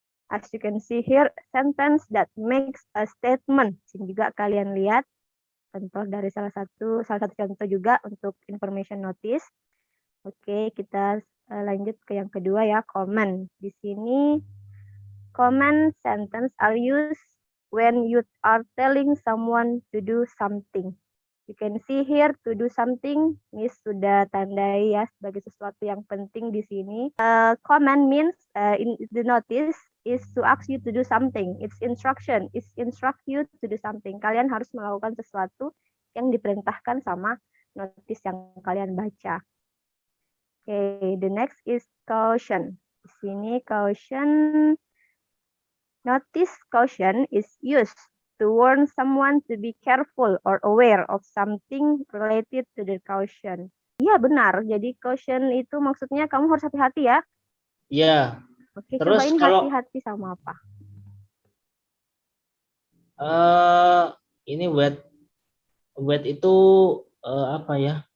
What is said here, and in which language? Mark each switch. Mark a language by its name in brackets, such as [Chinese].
[English] As you can see here, sentence that makes a statement. [Indonesian] Sini juga kalian lihat contoh dari salah satu contoh juga untuk information notice. Oke, kita lanjut ke yang kedua ya, command. Di sini [English] command sentence are used when you are telling someone to do something. You can see here to do something, [Indonesian] Miss sudah tandai ya sebagai sesuatu yang penting di sini. [English] Command means in the notice is to ask you to do something. It's instruction. It's instruct you to do something. [Indonesian] Kalian harus melakukan sesuatu yang diperintahkan sama notice yang kalian baca. [English] Okay, the next is caution. [Indonesian] Di sini [English] caution, notice caution is used to warn someone to be careful or aware of something related to the caution. [Indonesian] Iya benar, jadi caution itu maksudnya kamu harus hati-hati ya. Iya. Oke, Terus cobain kalau hati-hati sama apa? ini wet itu apa ya?